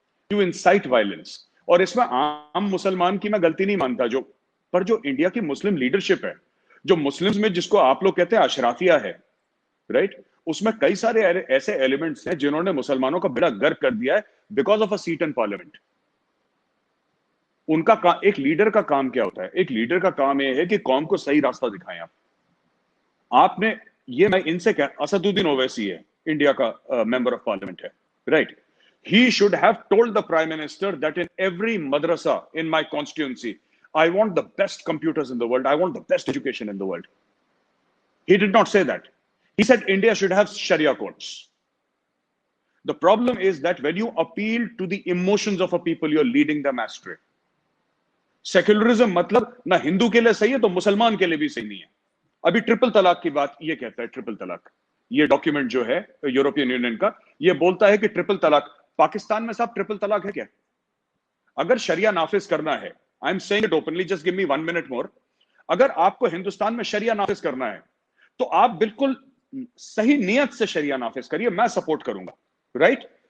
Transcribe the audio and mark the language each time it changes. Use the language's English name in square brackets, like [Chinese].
[English] To incite violence. [Hindi] और इसमें आम मुसलमान की मैं गलती नहीं मानता, पर जो इंडिया की मुस्लिम लीडरशिप है, जो मुस्लिम्स में जिसको आप लोग कहते हैं अशराफिया है, राइट, उसमें कई सारे ऐसे एलिमेंट्स हैं जिन्होंने मुसलमानों का बेड़ा गर्क कर दिया है [English] Because of a seat in parliament. [Hindi] उनका एक लीडर का काम क्या होता है? एक लीडर का काम यह है कि कौम को सही रास्ता दिखाएं. आपने ये, मैं इनसे कह, असदुद्दीन ओवैसी है, इंडिया का मेंबर ऑफ पार्लियामेंट है, right? [English] He should have told the Prime Minister that in every madrasa in my constituency, I want the best computers in the world, I want the best education in the world. He did not say that. He said India should have Sharia courts. The problem is that when you appeal to the emotions of a people, you're leading them astray. [Hindi] Secularism मतलब ना हिंदू के लिए सही है तो मुसलमान के लिए भी सही नहीं है। अभी ट्रिपल तलाक की बात ये कहता है, ट्रिपल तलाक, ये डॉक्यूमेंट जो है यूरोपियन यूनियन का, ये बोलता है कि ट्रिपल तलाक, पाकिस्तान में साहब ट्रिपल तलाक है क्या? अगर शरिया नाफिज करना है, [English] I am saying it openly, just give me 1 minute more, [Hindi] अगर आपको हिंदुस्तान में शरिया नाफिज करना है तो आप बिल्कुल सही नियत से शरिया नाफिज करिए, मैं सपोर्ट करूंगा, राइट?